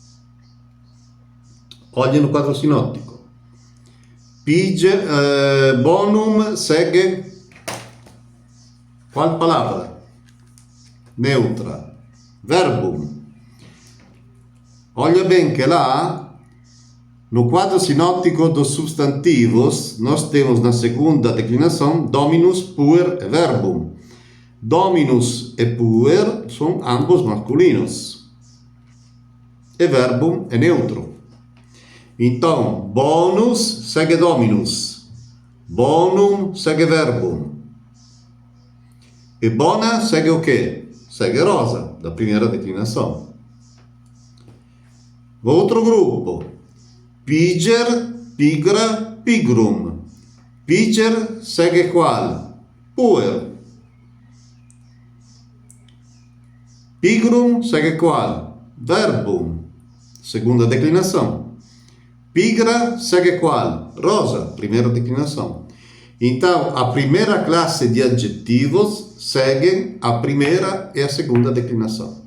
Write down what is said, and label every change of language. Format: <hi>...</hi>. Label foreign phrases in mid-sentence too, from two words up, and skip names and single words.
<pt>Olhem no quadro sinóptico. Bonum segue qual palavra? Neutra. Verbum. Olha bem que lá, no quadro sinóptico dos substantivos, nós temos na segunda declinação dominus, puer e verbum. Dominus e puer são ambos masculinos. E verbum é neutro. Então, bonus segue dominus. Bonum segue verbum. E bona segue o quê? Segue rosa, da primeira declinação. Outro grupo.</pt> <la>Piger, pigra, pigrum.</la> <pt>Piger segue qual? Puer. Pigrum segue qual? Verbum. Segunda declinação. Pigra segue qual? Rosa. Primeira declinação. Então, a primeira classe de adjetivos segue a primeira e a segunda declinação.</pt>